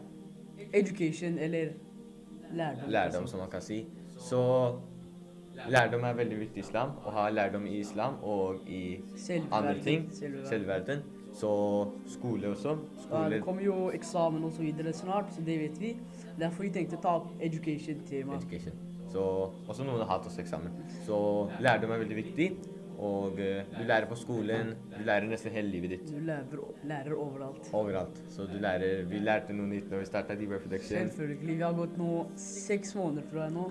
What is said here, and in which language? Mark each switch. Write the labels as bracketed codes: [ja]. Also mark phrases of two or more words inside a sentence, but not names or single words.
[no] Education, eller lærdom. lærdom, som man kan si. Så lærdom er veldig viktig i islam, å ha lærdom i islam og i andre ting. Selvverden. Så skole også. Ja, Skole, det kommer jo eksamen og så videre snart, så det vet vi. Derfor vi tenkte å ta opp education-tema. education. Så også noen har hatt også eksamen. Så lærdom er veldig viktig, og du lærer på skolen, du lærer nesten hele livet ditt. Du lærer overalt. Overalt. Så du lærer, vi lærte noe nytt når vi startet Deep Production. Selvfølgelig. Vi har gått nå 6 måneder tror jeg nå.